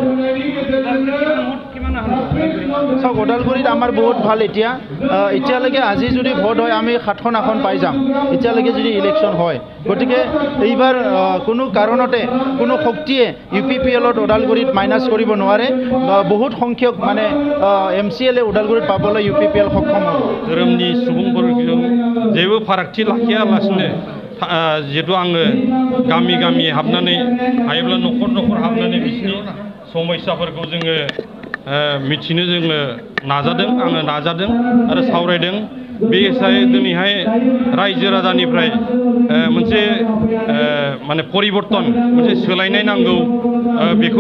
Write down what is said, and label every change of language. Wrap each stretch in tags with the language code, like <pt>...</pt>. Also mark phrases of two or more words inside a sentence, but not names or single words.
<as>চাওক ওদালগুৰিত আমাৰ বহুত ভাল এতিয়ালৈকে আজি যদি ভোট হয় আমি 7খন আসন পাই যাম এতিয়ালৈকে যদি ইলেকশ্যন হয় গতিকে এইবাৰ কোনো কাৰণতে কোনো শক্তিয়ে UPPLত ওদালগুৰিত মাইনাছ কৰিব নোৱাৰে বহুত সংখ্যক মানে MCL ওদালগুৰিত পাবলৈ UPPL সক্ষম হ'ব</as> <brx>धोरोमनि सुबुंफोरजों जेबो फारागथि लाखियालासिनो जिहेतु आङो गामि गामि हाबनानै हायोब्ला न'खर न'खर हाबनानै बिसिनि समस्याफोरखौ जोङो मिथिनो जोङो आङो नाजादों आरो सावरायदों बे हिसाबै दिनैहाय रायजो राजानिफ्राय मोनसे माने परिबर्तन मोनसे सोलायनाय नांगौ बेखौ</brx>